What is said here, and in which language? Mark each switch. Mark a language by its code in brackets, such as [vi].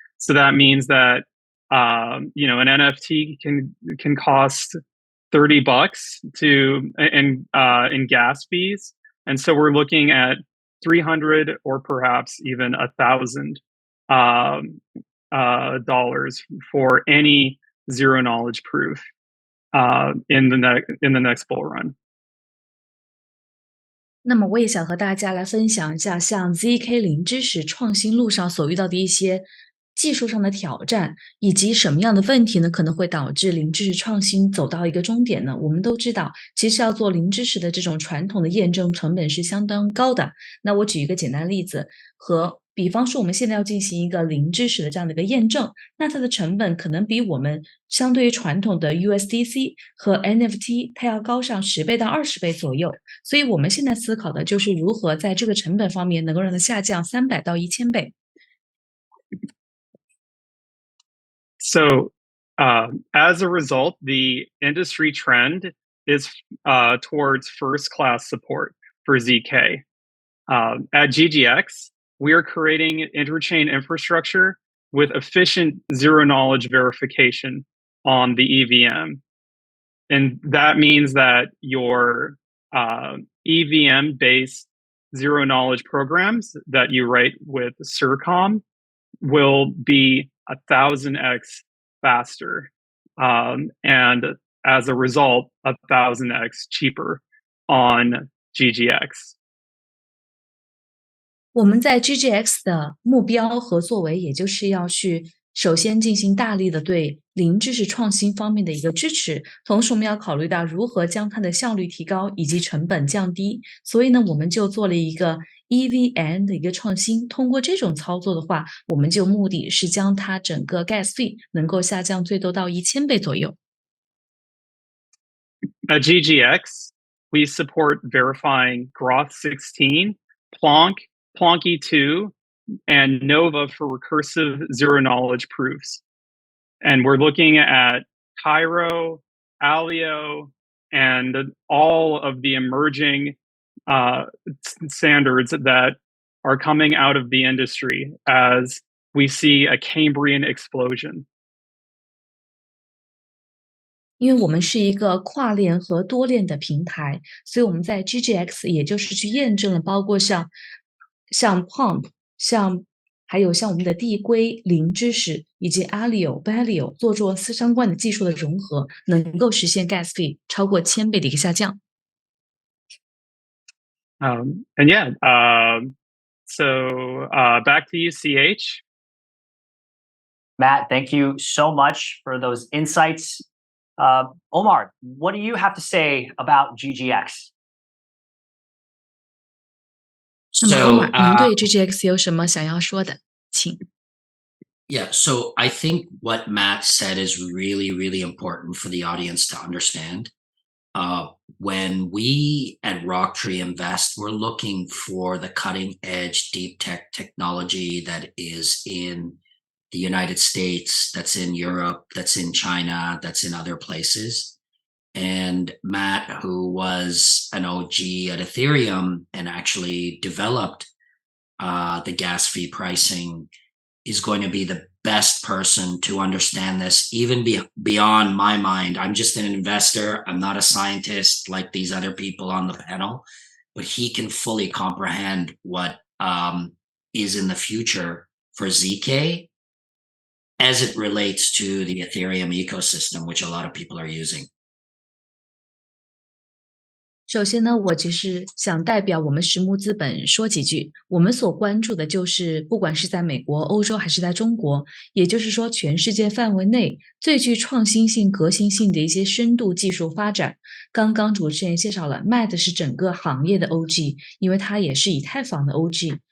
[en] So that means that an NFT can cost $30 in gas fees, and so we're looking at 300 or perhaps even $1,000 for any zero knowledge proof. In the next bull run. [zh] 那么我也想和大家来分享一下，像 ZK 零知识创新路上所遇到的一些技术上的挑战，以及什么样的问题呢，可能会导致零知识创新走到一个终点呢？我们都知道，其实要做零知识的这种传统的验证成本是相当高的。那我举一个简单的例子，比方说我们现在要进行一个零知识的这样的一个验证，那它的成本可能比我们相对于传统的 USDC 和 NFT 它要高上10倍到20倍左右。所以我们现在思考的就是如何在这个成本方面能够让它下降300到1000倍。 [en] So, as a result, the industry trend is towards first-class support for ZK. At GGX, we are creating interchain infrastructure with efficient zero-knowledge verification on the EVM. And that means that your EVM-based zero-knowledge programs that you write with CIRCOM will be 1,000x faster, and as a result, 1,000x cheaper on GGX. [zh] 我们在 ZKEX 的目标和作为，也就是要去首先进行大力的对零知识创新方面的一个支持，同时我们要考虑到如何将它的效率提高以及成本降低。所以呢，我们就做了一个 EVM 的一个创新。通过这种操作的话，我们就目的是将它整个 gas fee 能够下降最多到1000倍左右。 [en] At GGX, we support verifying Groth 16, Plonky 2, and Nova for recursive zero-knowledge proofs. And we're looking at Cairo, Alio, and all of the emerging standards that are coming out of the industry as we see a Cambrian explosion. [zh] 因为我们是一个跨链和多链的平台，所以我们在 ZKEX 也就是去验证了，包括像 Pump、还有像我们的递归、零知识以及 Alio、Balal 做相关的技术的融合，能够实现 gas fee 超过1000倍的一个下降。 [en] And yeah, so back to you, CH. Matt, thank you so much for those insights. Omar, what do you have to say about GGX? [zh] 那么 Omar，您对 GGX 有什么想要说的？请。 [en] Yeah, so I think what Matt said is really, really important for the audience to understand. When we at RockTree invest, we're looking for the cutting edge deep tech technology that is in the United States, that's in Europe, that's in China, that's in other places. And Matt, who was an OG at Ethereum and actually developed the gas fee pricing, is going to be the best person to understand this, even beyond my mind. I'm just an investor. I'm not a scientist like these other people on the panel, but he can fully comprehend what is in the future for ZK as it relates to the Ethereum ecosystem, which a lot of people are using. [zh] 首先呢，我只是想代表我们实木资本说几句。我们所关注的就是，不管是在美国、欧洲还是在中国，也就是说全世界范围内最具创新性、革新性的一些深度技术发展。刚刚主持人介绍了 Matt 是整个行业的 OG， 因为他也是以太坊的 OG。